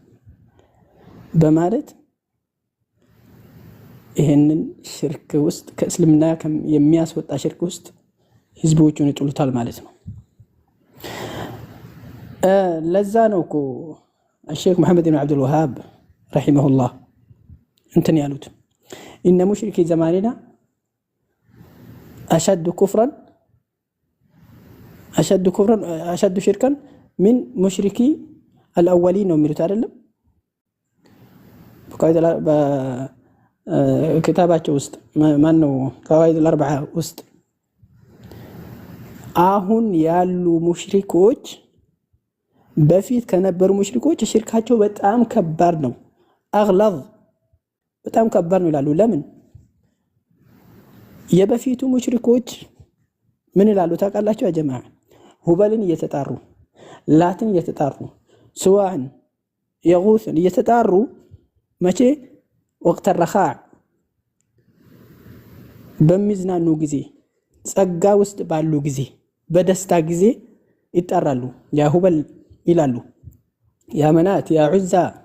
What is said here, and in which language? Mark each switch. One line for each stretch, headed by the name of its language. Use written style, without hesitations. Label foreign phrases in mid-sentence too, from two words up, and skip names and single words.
Amharic: በማለት ይሄንን ሽርክ ውስጥ ከእስልምና የሚያስወጣ ሽርክ ውስጥ ህዝቦቹን ይጥሉታል ማለት ነው ለዛ ነው እኮ
Arabic: الشيخ محمد بن عبد الوهاب رحمه الله انتن
Amharic: ያሉት
Arabic: ان مشركي زماننا اشد شركا من مشركي الاولين
Amharic: ነው የሚሉት አይደለም በኪታባቸው ውስጥ ማን ነው
Arabic: قواعد الاربعه
Amharic: ውስጥ አሁን ያሉ ሙሽሪኮች በፊት ከነበሩ ሙሽሪኮች ሽርካቸው በጣም ከባድ ነው اغلظ በጣም ከባድ ነው ይላሉ ለምን የበፊቱ ሙሽሪኮች ምን ይላሉ ታውቃላችሁ ያ ጀማዓ ሁበልን እየተጣሩ ላትን እየተጣሩ ስዋዕን የጉስን እየተጣሩ መቼ ወቅት الرخاء በሚዝናኑ ጊዜ ጸጋ ውስጥ ባሉ ጊዜ በደስታ ጊዜ ይጣራሉ ያ ሁበል ይላሉ ያ መናት ያ ዑዛ